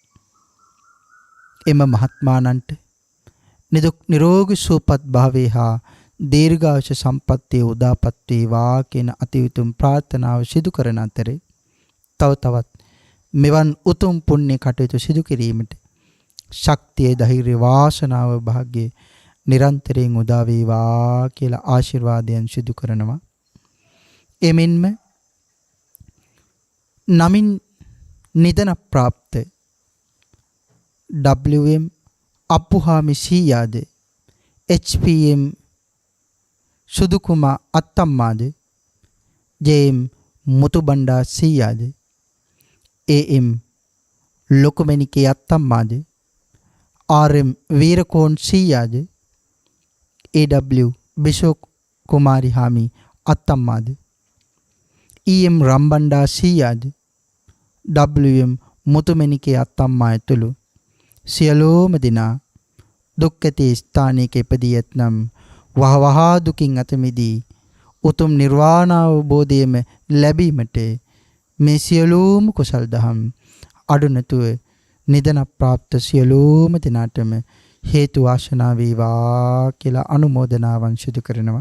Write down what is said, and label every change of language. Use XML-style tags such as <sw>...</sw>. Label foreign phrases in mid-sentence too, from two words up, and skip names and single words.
<si>එම මහත්මාණන්ට නිදුක් නිරෝගී සුවපත් භාවයේ හා දීර්ඝායුෂ සම්පන්නිය උදාපත් වේවා කියන අති උතුම් ප්‍රාර්ථනාව සිදු කරන අතරේ තවත් මෙවන් උතුම් පුණ්‍ය කටයුතු සිදු කිරීමට ශක්තිය ධෛර්ය වාසනාව භාග්‍ය නිරන්තරයෙන් උදා වේවා කියලා ආශිර්වාදයන් සිදු කරනවා. එමෙන්ම නමින් නිදන ප්‍රාප්ත WM අප්පුහාමි සීයාද HPM සුදුකුමා අත්තම්මාද JM මුතුබණ්ඩා සීයාද AM ලොකුමැණිකේ අත්තම්මාද RM වීරකෝන් සීයාද AW බිෂෝ කුමාරි හාමි අත්තම්මාද EM රම්බණ්ඩා සීයාද WM මුතුමැණිකේ අත්තම්මා ඇතුළු සියලෝම දෙනා දුක්ඛති ස්ථානයක ඉපදී ඇතනම් වහවහා දුකින් අත මිදී උතුම් නිර්වාණ අවබෝධයම ලැබීමට මේ සියලුම කුසල් දහම් අඩු නැතුව නිදන ප්‍රාප්ත සියලුම දිනාටම හේතු වාසනා වේවා කියලා අනුමෝදනාවන් සිදු කරනවා.</si>